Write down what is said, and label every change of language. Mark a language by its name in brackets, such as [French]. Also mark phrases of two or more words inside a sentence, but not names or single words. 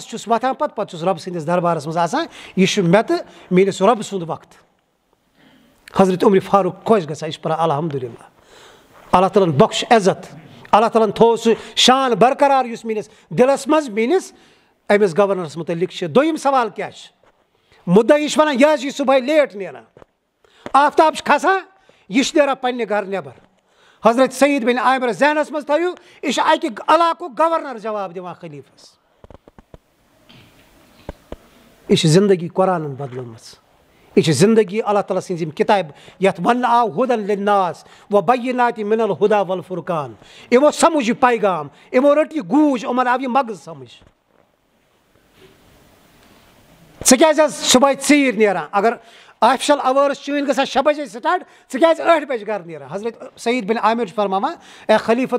[Kashmiri] چھُس وۄتھان پتہٕ چھُس رۄبہٕ سٕنٛدِس دربارس منٛز آسان یہِ چھُ مےٚ تہٕ میٲنِس رۄبہٕ سُنٛد وقت حضرت عمر فاروق خۄش گژھان یہِ چھُ پران الحمدُاللہ اللہ تعالیٰ ہن بخش عزت اللہ تعالیٰ ہن تھوٚو سُہ شان برقرار یُس میٲنِس دِلس منٛز میٲنِس أمِس گورنرس متعلق چھِ دوٚیِم سوال کیٛاہ چھِ مُدعی چھُ ونان یہِ حظ چھِ صبحٲے لیٹ نیران آفتاب چھُ کھسان یہِ چھُ نیران پننہِ گرٕ نٮ۪بر حضرت سعید بن عامر ذہنس منٛز تھٲیِو یہِ چھُ اکہِ علاقُک گورنر جواب دِوان خلیٖفس یہِ چھِ زندگی قرآنن بدلٲومٕژ یہِ چھِ زندگی اللہ تعالیٰ سٕنٛز یِم کِتابہِ یتھ وننہٕ آو [Arabic] ہُدن لِلناس وبینات من الہدى والفرقان [Kashmiri] یِمو سمجھ یہِ پیغام یِمو رٔٹ یہِ گوٗج یِمن آو یہِ مغٕز سمجھ ژٕ کیٛازِ حظ صبحٲے ژیٖرۍ نیران اگر [English] official hours [Kashmiri] چٲنۍ گژھان 6 بجے سٹارٹ ژٕ کیٛازِ 8 بجہِ گرٕ نیران حضرت سعید بن عامر چھُ فرماوان اے خلیٖفۃ